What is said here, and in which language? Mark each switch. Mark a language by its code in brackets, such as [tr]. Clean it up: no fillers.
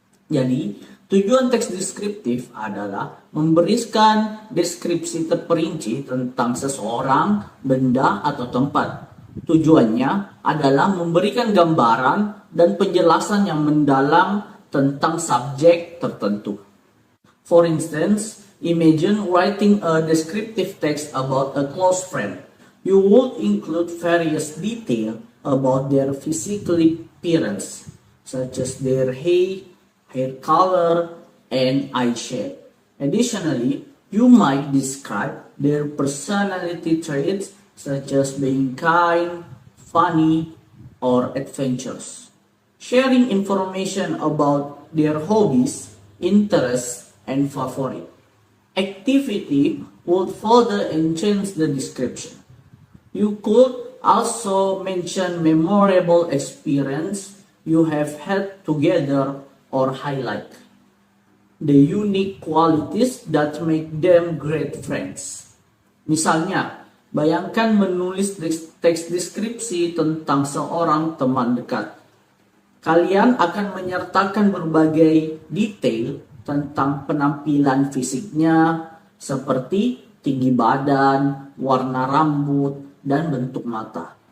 [id] Jadi, tujuan teks deskriptif adalah memberikan deskripsi terperinci tentang seseorang, benda, atau tempat. Tujuannya adalah memberikan gambaran dan penjelasan yang mendalam tentang subjek tertentu. [en] For instance, imagine writing a descriptive text about a close friend. You would include various details about their physical appearance, such as their hair color, and I share. Additionally, you might describe their personality traits such as being kind, funny, or adventurous. Sharing information about their hobbies, interests, and favorite activity would further enhance the description. You could also mention memorable experience you have had together or highlight the unique qualities that make them great friends. [id] Misalnya, bayangkan menulis teks deskripsi tentang seorang teman dekat. Kalian akan menyertakan berbagai detail tentang penampilan fisiknya, seperti tinggi badan, warna rambut, dan bentuk mata.